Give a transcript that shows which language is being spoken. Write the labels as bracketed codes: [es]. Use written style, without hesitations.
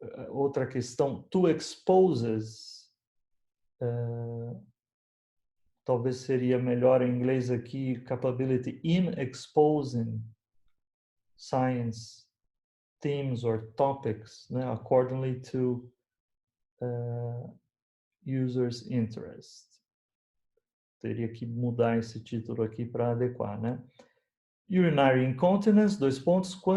[pt] Outra questão, [en] to exposes, [pt] talvez seria melhor em inglês aqui, [en] capability in exposing science themes or topics, [pt] né? [en] Accordingly to users' interest. [pt] Teria que mudar esse título aqui para adequar, né? Urinary incontinence, 2 pontos,